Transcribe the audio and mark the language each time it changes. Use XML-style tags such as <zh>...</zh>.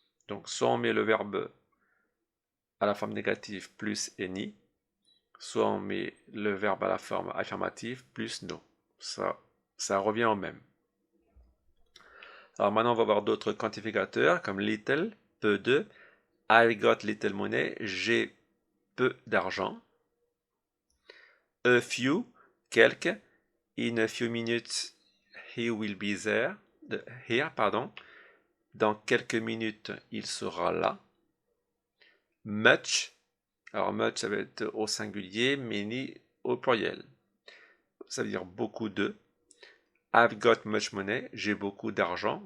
<fr>Donc soit on met le verbe à la forme négative plus any, soit on met le verbe à la forme affirmative plus no. Ça revient au même. Alors maintenant, on va voir d'autres quantificateurs comme little, peu de,</fr> <en>I got little money,</en> <fr>j'ai peu d'argent.</fr> <en>A few, quelques, in a few minutes, he will be there, here, pardon.</en> <fr>Dans quelques minutes, il sera là. Much, alors much ça va être au singulier, many au pluriel. Ça veut dire beaucoup de.</fr> <en>I've got much money,</en> <fr>j'ai beaucoup d'argent.</fr>